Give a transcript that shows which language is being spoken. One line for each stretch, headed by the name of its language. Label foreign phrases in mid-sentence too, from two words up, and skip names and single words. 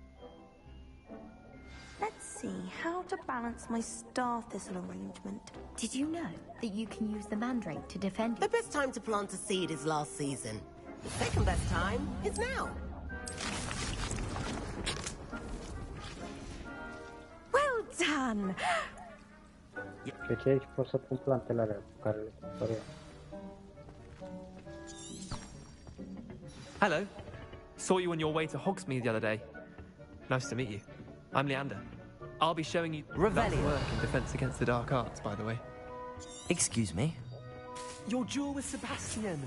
English: Let's see how to balance my star thistle arrangement. Did you know that you can use the mandrake to defend you? The best time to plant a seed is last season. The second best time is now. Well done!
Romanian: Deci aici pot să pun plantele alea cu care le cumpăr eu.
English: Hello. Saw you on your way to Hogsmeade the other day. Nice to meet you. I'm Leander. I'll be showing you Revelio work in Defense Against the Dark Arts, by the way. Excuse me? Your duel with Sebastian.